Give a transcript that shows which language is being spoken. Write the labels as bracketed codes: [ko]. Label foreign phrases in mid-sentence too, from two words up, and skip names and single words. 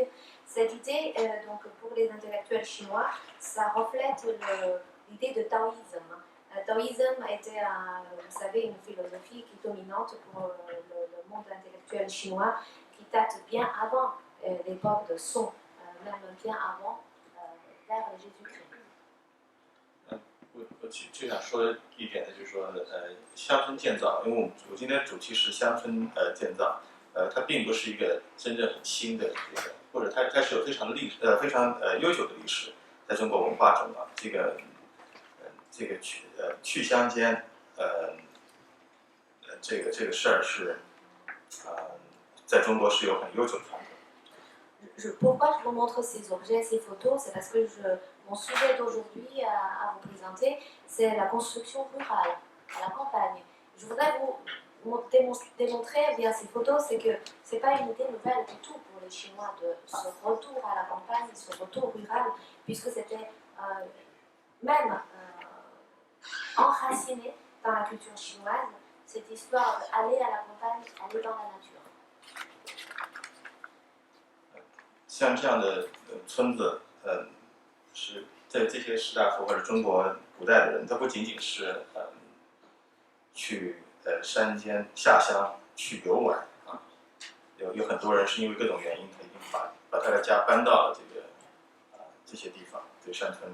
[fr] Cette idée, donc pour les intellectuels chinois, ça reflète l'idée de taoïsme. Le taoïsme était, vous savez, une philosophie qui est dominante pour le monde intellectuel chinois, qui date bien avant l'époque de Song, même bien avant l'ère de Jésus-Christ. [zh] 我就想说一点呢，就是说，乡村建造，因为我今天主题是乡村建造，它并不是一个真正很新的这个，或者它是有非常非常悠久的历史，在中国文化中啊，这个去乡间，这个事儿是，在中国是有很悠久的传统。 [fr] Pourquoi je vous montre ces objets, ces photos? C'est parce que mon sujet d'aujourd'hui à vous présenter, c'est la construction rurale, à la campagne. Je voudrais vous démontrer via ces photos, c'est que ce n'est pas une idée nouvelle du tout pour les Chinois de ce retour à la campagne, ce retour rural, puisque c'était même enraciné dans la culture chinoise, cette histoire d'aller à la campagne, aller dans la nature. [zh] 像这样的村子，是在这些士大夫或者中国古代的人，他不仅仅是去山间下乡去游玩啊，有很多人是因为各种原因，他已经把他的家搬到了这些地方，这个山村里。